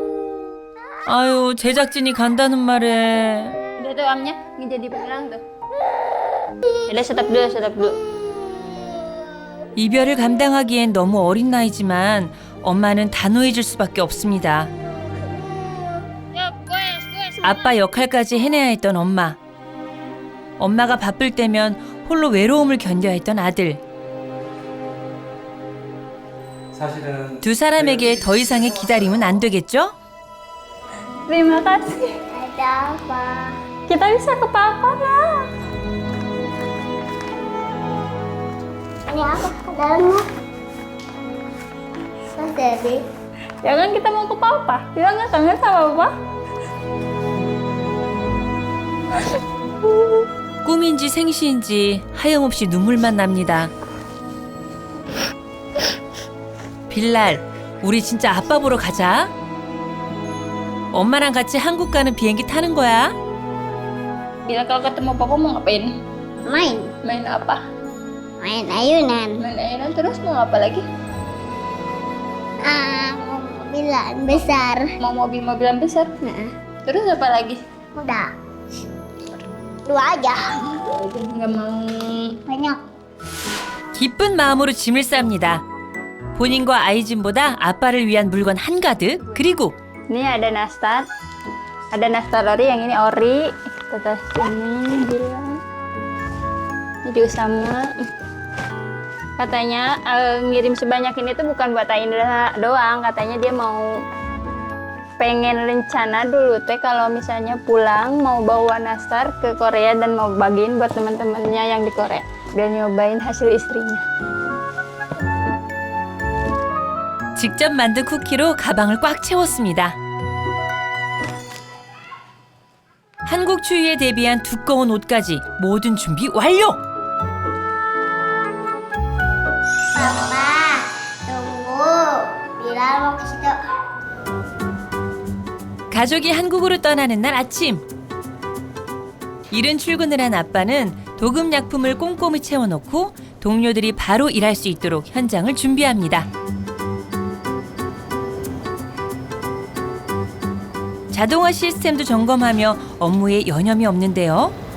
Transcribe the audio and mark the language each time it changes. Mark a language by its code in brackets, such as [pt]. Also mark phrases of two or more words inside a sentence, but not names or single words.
[ko] 아유, 제작진이 간다는 말에. [id] Udah tuh omnya jadi penyerang tuh. Udah stop dulu. [ko] 이별을 감당하기엔 너무 어린 나이지만 엄마는 단호해질 수밖에 없습니다. 아빠 역할까지 해내야 했던 엄마. 엄마가 바쁠 때면 홀로 외로움을 견뎌야 했던 아들. 사실은 두 사람에게 더 이상의 기다림은 안 되겠죠? [id] Terima kasih. Ada apa? Kita bisa ke papa lah. Ini apa? Dalamnya? Mas Debbie. Jangan kita mau ke papa. Bilang nggak kangen sama papa. [ko] 꿈인지 생시인지 하염없이 눈물만 납니다. 빌랄, 우리 진짜 아빠 보러 가자. 엄마랑 같이 한국 가는 비행기 타는 거야. [id] Bila kalau ketemu papa mau ngapain? Main. Main apa? Main ayunan. Main ayunan terus mau apa lagi? Mau mobilan besar. Mau mobil-mobilan besar? Terus apa lagi? Udah. 2 aja. Nggak mau. Banyak. [ko] 기쁜 마음으로 짐을 쌉니다. 본인과 아이진보다 아빠를 위한 물건 한가득. 그리고 [id] Ini ada nastar. Ada nastar ori, yang ini ori. Kita tes ini bilang. Ini juga sama. Katanya ngirim sebanyak ini tuh bukan buat Indra doang. Katanya dia mau pengen rencana dulu teh kalau misalnya pulang mau bawa nastar ke Korea dan mau bagiin buat teman-temannya yang di Korea. Biar nyobain hasil istrinya. [ko] 직접 만든 쿠키로 가방을 꽉 채웠습니다. 한국 추위에 대비한 두꺼운 옷까지 모든 준비 완료! [id] Papa, tunggu. Bilal mau ke situ. [ko] 가족이 한국으로 떠나는 날 아침. 이른 출근을 한 아빠는 도금약품을 꼼꼼히 채워놓고 동료들이 바로 일할 수 있도록 현장을 준비합니다. 자동화 시스템도 점검하며 업무에 여념이 없는데요.